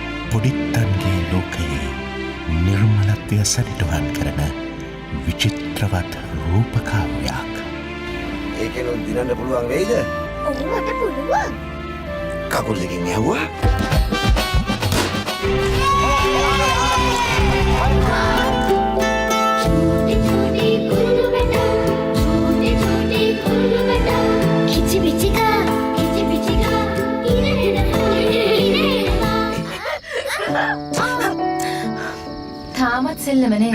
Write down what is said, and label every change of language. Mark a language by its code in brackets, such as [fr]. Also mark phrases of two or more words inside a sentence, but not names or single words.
[si] පොඩිත්තන්ගේ ලෝකයේ නිර්මලත්වය සනිටුහන් කරන විචිත්‍රවත් රූපකාව්‍යයක්. ඒකෙනුත් දිනන්න පුළුවන් වෙයිද? ඔව් මට පුළුවන්. කකුල් දෙකින් ඇහුවා. [hi] छोटे छोटे कुल्लू बेटा, छोटे छोटे कुल्लू बेटा, खिची बिची का [si] තාමත් සෙල්ලම නේද?